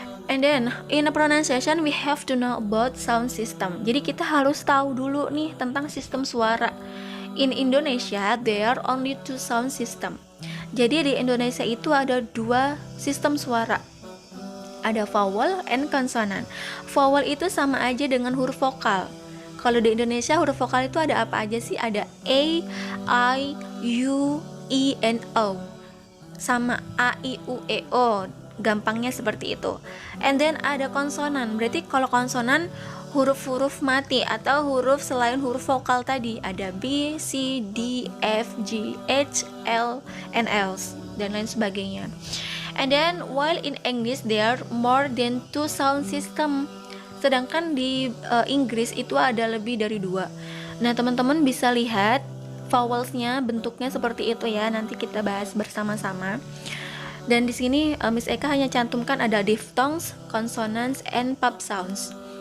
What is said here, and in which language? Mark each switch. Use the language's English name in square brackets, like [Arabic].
[English] And then in a pronunciation we have to know about sound system. [Indonesian] Jadi kita harus tahu dulu nih tentang sistem suara. [English] In Indonesia there are only 2 sound system. [Indonesian] Jadi di Indonesia itu ada 2 sistem suara. Ada vowel and consonant. Vowel itu sama aja dengan huruf vokal. Kalau di Indonesia huruf vokal itu ada apa aja sih? Ada A, I, U, I, and O. Sama A, I, U, E, O. Gampangnya seperti itu. And then ada konsonan. Berarti kalau konsonan huruf-huruf mati atau huruf selain huruf vokal tadi. Ada B, C, D, F, G, H, L, and L, dan lain sebagainya. [English] And then while in English there are more than 2 sound system. [Indonesian] Sedangkan di Inggris itu ada lebih dari 2. Nah, teman-teman bisa lihat vowelsnya, bentuknya seperti itu ya. Nanti kita bahas bersama-sama. Dan di sini Miss Eka hanya cantumkan ada [English] diphthongs, consonants, and pop sounds.